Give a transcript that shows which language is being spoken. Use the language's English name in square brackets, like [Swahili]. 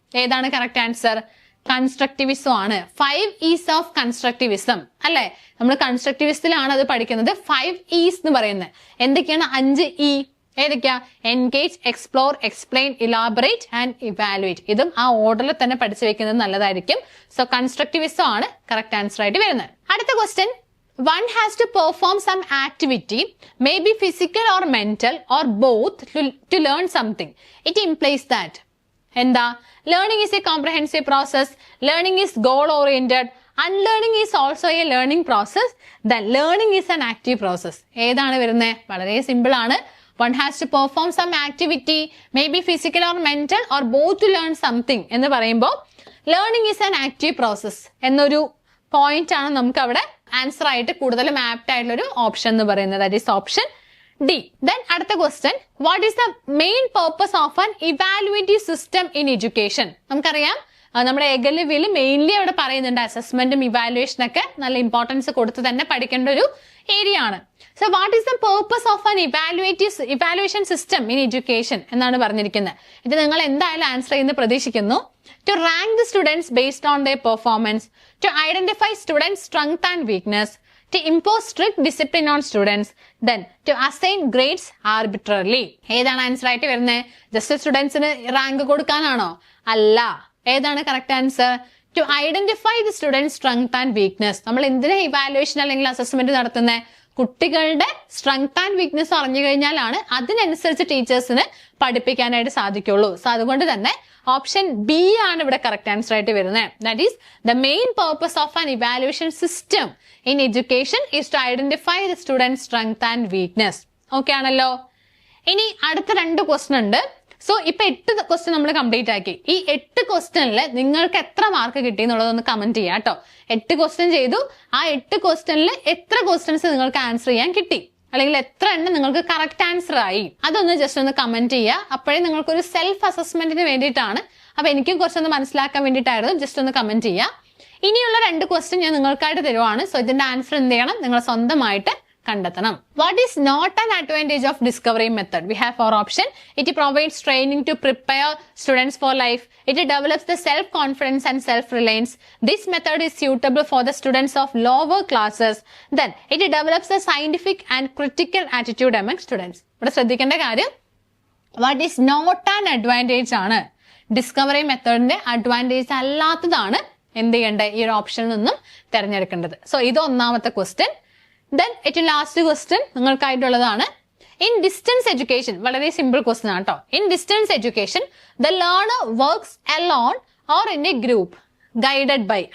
[Malayalam] ഏതാണ് correct answer? Constructivism ആണ്. 5 E's of constructivism അല്ലെ. നമ്മൾ കൺസ്ട്രക്റ്റിവിസത്തിലാണ് അത് പഠിക്കുന്നത്. 5 E's എന്ന് പറയുന്നത് എന്തൊക്കെയാണ്? 5 E ഏതൊക്കെയാ? Engage, explore, explain, elaborate and evaluate. ഇതും ആ ഓർഡറിൽ തന്നെ പഠിച്ചു വെക്കുന്നത് നല്ലതായിരിക്കും. സോ കൺസ്ട്രക്റ്റിവിസം ആണ് കറക്റ്റ് ആൻസർ ആയിട്ട് വരുന്നത്. അടുത്ത question, [English] one has to perform some activity, maybe physical or mental or both, to learn something. It implies that [Malayalam] എന്താ? [English] learning is a comprehensive process, learning is goal oriented, unlearning is also a learning process, then learning is an active process. [Malayalam] ഏതാണ് വരുന്നത്? വളരെ simple ആണ്. [English] one has to perform some activity, maybe physical or mental or both, to learn something [Malayalam] എന്ന് പറയുമ്പോൾ [English] learning is an active process [Malayalam] എന്നൊരു point ആണ് നമുക്ക് അവിടെ ആൻസർ ആയിട്ട് കൂടുതലും ആപ്റ്റ് ആയിട്ടുള്ള ഒരു ഓപ്ഷൻ എന്ന് പറയുന്നത്. [English] That is option D. Then [Malayalam] അടുത്ത question, [English] What is the main purpose of an evaluative system in education? [Malayalam] നമുക്കറിയാം നമ്മുടെ ഏകലവ്യയിൽ മെയിൻലി അവിടെ പറയുന്നുണ്ട് അസസ്മെന്റും ഇവാലുവേഷൻ ഒക്കെ നല്ല ഇമ്പോർട്ടൻസ് കൊടുത്ത് തന്നെ പഠിക്കേണ്ട ഒരു ഏരിയ ആണ്. [English] so what is the purpose of an evaluation system in education [Malayalam] എന്നാണ് പറഞ്ഞിരിക്കുന്നത്. ഇത് നിങ്ങൾ എന്തായാലും ആൻസർ ചെയ്യുന്ന പ്രതീക്ഷിക്കുന്നു. [English] To rank the students based on their performance, to identify students' strength and weakness, to impose strict discipline on students, then to assign grades arbitrarily. [Malayalam] ഏതാണ് answer ആയിട്ട് വരുന്നത്? ജസ്റ്റ് സ്റ്റുഡൻസിന് റാങ്ക് കൊടുക്കാനാണോ? അല്ല. ഏതാണ് correct answer? [English] To identify the students strength and weakness. [Malayalam] നമ്മൾ എന്തിനാ evaluation അല്ലെങ്കിൽ assessment നടത്തുന്നത്? കുട്ടികളുടെ സ്ട്രെങ്ത് ആൻഡ് വീക്ക്നെസ് അറിഞ്ഞു കഴിഞ്ഞാലാണ് അതിനനുസരിച്ച് ടീച്ചേഴ്സിന് പഠിപ്പിക്കാനായിട്ട് സാധിക്കുള്ളൂ. സോ അതുകൊണ്ട് തന്നെ ഓപ്ഷൻ ബി ആണ് ഇവിടെ കറക്റ്റ് ആൻസർ ആയിട്ട് വരുന്നത്. [English] That is the main purpose of an evaluation system in education is to identify the student strength and weakness. [Malayalam] Okay ആണല്ലോ. ഇനി അടുത്ത 2 ക്വസ്റ്റ്യൻ ഉണ്ട്. സോ ഇപ്പൊ 8 ക്വസ്റ്റ്യൻ നമ്മൾ കംപ്ലീറ്റ് ആക്കി. ഈ 8 ക്വസ്റ്റ്യനിൽ നിങ്ങൾക്ക് എത്ര മാർക്ക് കിട്ടി എന്നുള്ളതൊന്ന് കമന്റ് ചെയ്യാം കേട്ടോ. 8 ക്വസ്റ്റ്യൻ ചെയ്തു. ആ 8 ക്വസ്റ്റ്യനിൽ എത്ര ക്വസ്റ്റ്യൻസ് നിങ്ങൾക്ക് ആൻസർ ചെയ്യാൻ കിട്ടി, അല്ലെങ്കിൽ എത്ര എണ്ണം നിങ്ങൾക്ക് കറക്റ്റ് ആൻസർ ആയി, അതൊന്ന് ജസ്റ്റ് ഒന്ന് കമന്റ് ചെയ്യുക. അപ്പോഴേ നിങ്ങൾക്കൊരു സെൽഫ് അസസ്മെന്റിന് വേണ്ടിയിട്ടാണ്. അപ്പൊ എനിക്കും കുറച്ചൊന്ന് മനസ്സിലാക്കാൻ വേണ്ടിയിട്ടായിരുന്നു. ജസ്റ്റ് ഒന്ന് കമന്റ് ചെയ്യുക. ഇനിയുള്ള 2 ക്വസ്റ്റ്യൻ ഞാൻ നിങ്ങൾക്കായിട്ട് തരുവാണ്. സോ ഇതിന്റെ ആൻസർ എന്ത് ചെയ്യണം, നിങ്ങൾ സ്വന്തമായിട്ട് കണ്ടെത്തണം. [English] What is not an advantage of discovery method? We have 4 option. It provides training to prepare students for life. It develops the self-confidence and self-reliance. This method is suitable for the students of lower classes. Then it develops a scientific and critical attitude among students. [Malayalam] ഇവിടെ ശ്രദ്ധിക്കേണ്ട കാര്യം [English] what is not an advantage [Malayalam] ആണ്. Discovery മെത്തേഡിന്റെ advantage അല്ലാത്തതാണ് എന്ത് ചെയ്യേണ്ടത്, ഈ ഒരു ഓപ്ഷനിൽ നിന്നും തിരഞ്ഞെടുക്കേണ്ടത്. സോ ഇത് ഒന്നാമത്തെ ക്വസ്റ്റ്യൻ. ദെൻ ഏറ്റവും last question നിങ്ങൾക്കായിട്ടുള്ളതാണ്. [English] in distance education, [Malayalam] വളരെ സിമ്പിൾ ക്വസ്റ്റ്യൻ ആണ് കേട്ടോ. [English] In distance education the learner works alone or in a group guided by.